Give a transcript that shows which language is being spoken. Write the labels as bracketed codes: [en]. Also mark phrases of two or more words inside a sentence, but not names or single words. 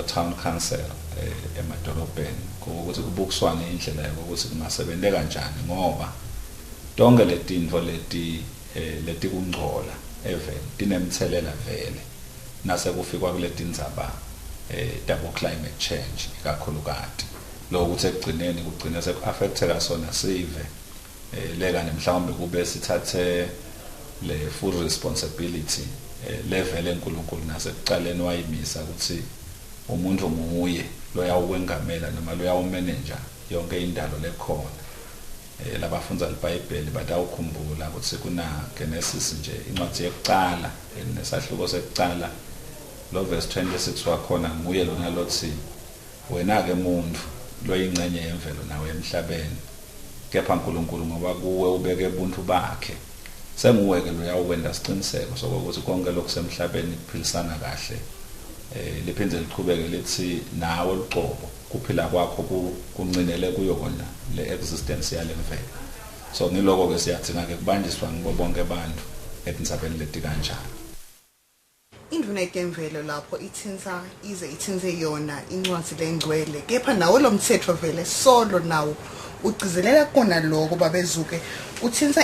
[ss] town council emadolobheni ukuthi kubukiswane indlela yokuthi kungasebenze kanjani ngoba tonke letinto leti kungcola tinemthelela vele nase kufikwa kuletindzaba tabo [en] climate change [ss] kakhulukati lokuthi ekugcineni kugcina sekuaffecteka sona sive lekane mhlawumbe kube sithathe le [en] full responsibility [ss] level enkulunkulu nasekuqaleni wayimisa ukuthi umuntu nguye loyawwengamela noma loyawmanager yonke indalo lekhona labafundza iBhayibheli batawukhumbula ukuthi kuna Genesis nje incwadi yokuqala nesahluko sekuqala lo verse 26 wakhona nguye lona lothi wena ke umuntu loyingcenye yemvelo nawe emhlabeni kepha uNkulunkulu ngoba kuwe ubeke ubuntu bakhe senguwe ke loyawenda siqiniseko sokuthi konke lokusemhlabeni kuphilisana kahle liphindze liqhubeke lithi nawe uqobo kuphila kwakho kuncinele kuyo kona le existence yalemvelo so ngiloko ke siyadinga ke kubanjiswa ngibo bonke abantu etindzabeni leti kanjalo. Induna yemvelo lapho ithinze yona incwadi lengcwele kepha nawo lo mthetho vele solo nawo ugcizelela kona lokho babezuke uthinza